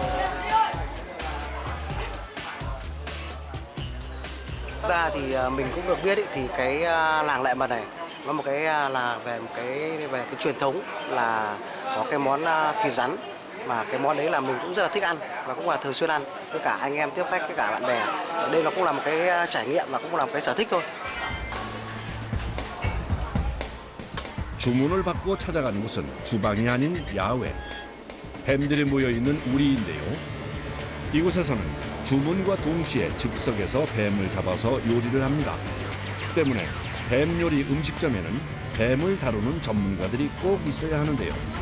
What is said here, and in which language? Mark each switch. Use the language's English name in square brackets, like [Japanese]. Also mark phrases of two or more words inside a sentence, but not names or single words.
[Vietnamese] Ra thì mình cũng được biết ý, thì cái làng Lệ Mật này nó một cái là về cái truyền thống là có cái món thịt rắn, mà cái món đấy là mình cũng rất là thích ăn và cũng là thường xuyên ăn với cả anh em tiếp khách với cả bạn bè. Đây nó cũng là một cái trải nghiệm và cũng là một cái sở thích thôi. [Korean] 주문을 받고 찾아가는 곳은 주방이 아닌 야외. 뱀들이 모여있는 우리인데요. 이곳에서는 주문과 동시에 즉석에서 뱀을 잡아서 요리를 합니다. 때문에 뱀 요리 음식점에는 뱀을 다루는 전문가들이 꼭 있어야 하는데요.